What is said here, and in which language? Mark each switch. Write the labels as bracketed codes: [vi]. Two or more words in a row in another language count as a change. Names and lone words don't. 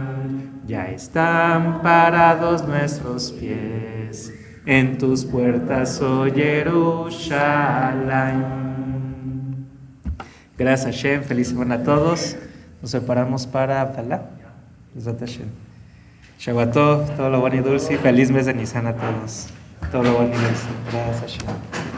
[es] Ya están parados nuestros pies en tus puertas, oh Jerusalén. Gracias Hashem, feliz semana a todos. Nos preparamos para Abdalá. Gracias Hashem. [he] שבת טוב, [es] todo lo bueno y dulce. Feliz mes de Nisan a todos. Todo lo bueno y dulce. Gracias Hashem.